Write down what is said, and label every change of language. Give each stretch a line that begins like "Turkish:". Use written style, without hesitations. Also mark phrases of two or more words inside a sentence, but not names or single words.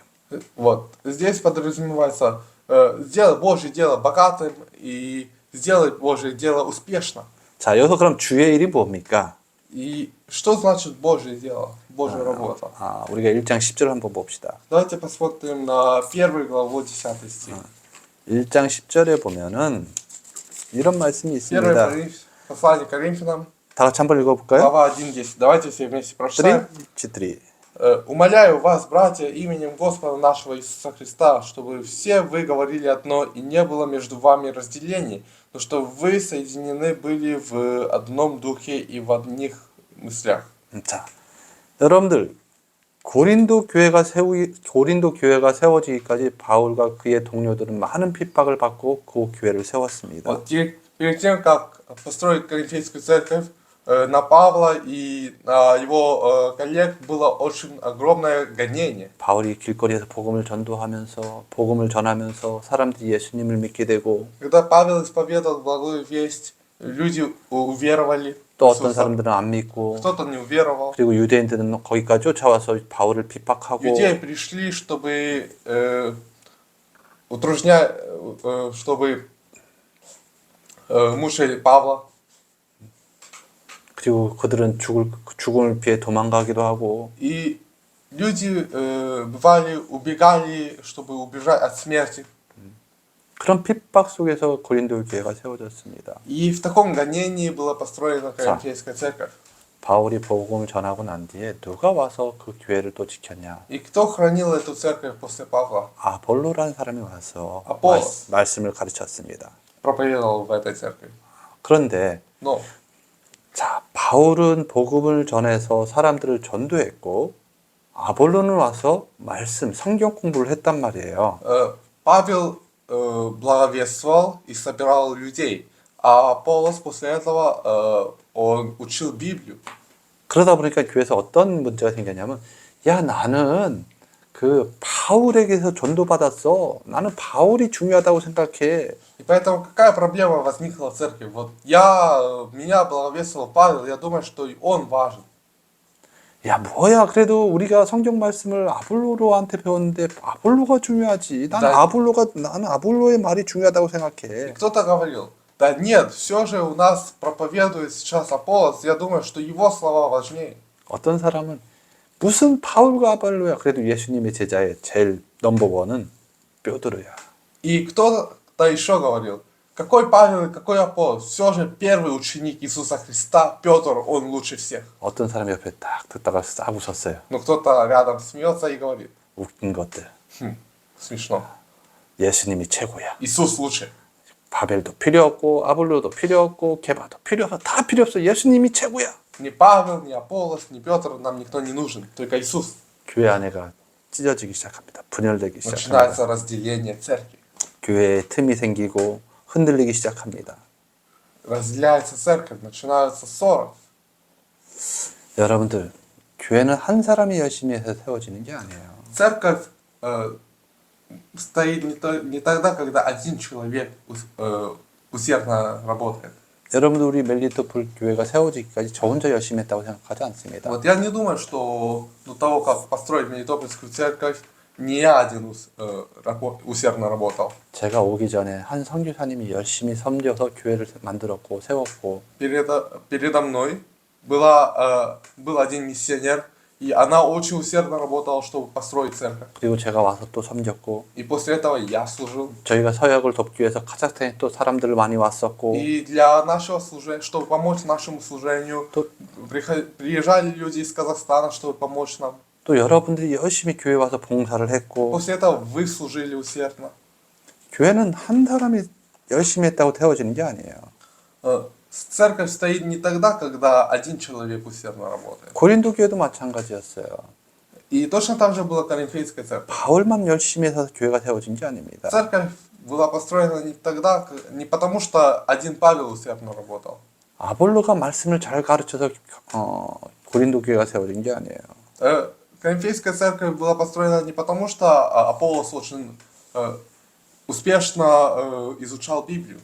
Russian: Вот. Здесь подразумевается сделать Божье дело богатым и сделать Божье дело успешно.
Korean: 자, 여기서 그럼 주의 일이 뭡니까?
Russian: И что значит Божье дело, Божья работа?
Korean: 우리가 1장 10절 한번 봅시다.
Russian: Давайте посмотрим на 1 главу 10 стих.
Korean: 1장 10절에 보면은 이런 말씀이 1 있습니다.
Russian: послание к Коринфянам,
Korean: 다 같이 한번 읽어볼까요?
Russian: глава 1:10. Давайте все вместе прочитаем. 3. «Умоляю вас, братья, именем Господа нашего Иисуса Христа, чтобы все вы говорили одно, и не было между вами разделений, но чтобы вы соединены были в одном духе и в одних мыслях».
Korean: 자, 여러분들 고린도 교회가 세워지기까지 바울과 그의 동료들은 많은 핍박을 받고 그 교회를 세웠습니다.
Russian: Вот перед тем, как построить Коринфянскую церковь, на Павла и на его коллег было очень огромное гонение.
Korean: 바울이 길거리에서 복음을 전하면서 사람들이 예수님을 믿게 되고
Russian: Когда Павел исповедовал благую весть, люди уверовали.
Korean: 또 어떤 사람들은 안 믿고
Russian: Кто-то не уверовал.
Korean: 그리고 유대인들은 거기까지 쫓아와서 바울을 핍박하고
Russian: Юдеи пришли, чтобы чтобы мучили Павла.
Korean: 그리고 그들은 죽음을 피해 도망가기도 하고
Russian: И люди убегали, чтобы убежать от смерти.
Korean: 그런 핍박 속에서 고린도 교회가 세워졌습니다.
Russian: И в таком гонении была построена Коринфянская церковь.
Korean: 바울이 복음을 전하고 난 뒤에 누가 와서 그 교회를 또 지켰냐?
Russian: И кто хранил эту церковь после Павла?
Korean: 아볼로라는 사람이 와서 아폴로. 말씀을 가르쳤습니다.
Russian: Проповедовал в этой церкви.
Korean: 그런데
Russian: Но
Korean: 자, 바울은 복음을 전해서 사람들을 전도했고 아볼로는 와서 말씀, 성경 공부를 했단 말이에요.
Russian: Павел благовествовал и собирал людей, а Аполлос после этого он учил Библию.
Korean: 그러다 보니까 교회에서 어떤 문제가 생겼냐면, 야, 나는 그 바울에게서 전도받았어. 나는 바울이 중요하다고 생각해.
Russian: И поэтому какая проблема возникла в церкви? Вот меня благовествовал Павел, я думаю, что и он важен.
Korean: 야, 뭐야. 그래도 우리가 성경 말씀을 아볼로한테 배웠는데 아볼로가 중요하지. 나는 아볼로의 말이 중요하다고
Russian: И
Korean: 생각해.
Russian: кто-то говорил, да нет, все же у нас проповедует сейчас Аполлос, я думаю, что его слова важнее.
Korean: 어떤 사람은 무슨 바울과 아볼로야. 그래도 예수님의 제자의 제일 넘버원은 뼈들어야.
Russian: И кто-то еще говорил, какой Павел и какой Аполлос, все же первый ученик Иисуса Христа, Петр, он лучше всех.
Korean: 어떤 사람이 옆에 딱 듣다가 싹 웃었어요.
Russian: Но кто-то рядом смеется и говорит,
Korean: 웃긴 것들.
Russian: смешно,
Korean: 예수님이 최고야.
Russian: Иисус лучше.
Korean: 바벨도 필요 없고 아볼로도 필요 없고 게바도 필요 없어. 다 필요 없어. 예수님이 최고야.
Russian: Ни Павел, ни Аполлос, ни Петр нам никто не нужен, только Иисус.
Korean: 교회 안에가 찢어지기 시작합니다. 분열되기 시작합니다.
Russian: Начинается разделение церкви.
Korean: 교회에 틈이 생기고 흔들리기 시작합니다.
Russian: Разделяется церковь, начинаются ссоры.
Korean: 여러분들, 교회는 한 사람이 열심히 해서 세워지는 게 아니에요.
Russian: Церковь стоит не тогда, когда один человек усердно работает.
Korean: 여러분들 우리 멜리토폴 교회가 세워지기까지 저 혼자 열심히 했다고 생각하지 않습니다.
Russian: Вот я не думаю, что до того, как построить Мелитопольскую церковь, не я один усердно работал.
Korean: 제가 오기 전에 한 선교사님이 열심히 섬겨서 교회를 만들었고 세웠고
Russian: Передо мной был один миссионер, и она очень усердно работала, чтобы построить церковь.
Korean: 그리고 제가 와서 또 섬겼고
Russian: И после этого я служил.
Korean: 저희가 서역을 돕기 위해서 카자흐스탄에 또 사람들 많이 왔었고
Russian: И для нашего служения, чтобы помочь нашему служению,
Korean: 또,
Russian: приезжали люди из Казахстана, чтобы помочь нам.
Korean: 또 여러분들이 열심히 교회 와서 봉사를 했고
Russian: После этого вы служили усердно.
Korean: 교회는 한 사람이 열심히 했다고 세워지는 게 아니에요.
Russian: Церковь стоит не тогда, когда один человек усердно работает.
Korean: 고린도 교회도 마찬가지였어요.
Russian: И точно так же была Коринфейская церковь.
Korean: 바울만 열심히 해서 교회가 세워진 게 아닙니다.
Russian: Церковь была построена не тогда, не потому что один Павел усердно работал.
Korean: 아볼로가 말씀을 잘 가르쳐서 고린도 교회가 세워진 게 아니에요.
Russian: Коринфейская церковь была построена не потому, что Аполлос очень успешно изучал Библию.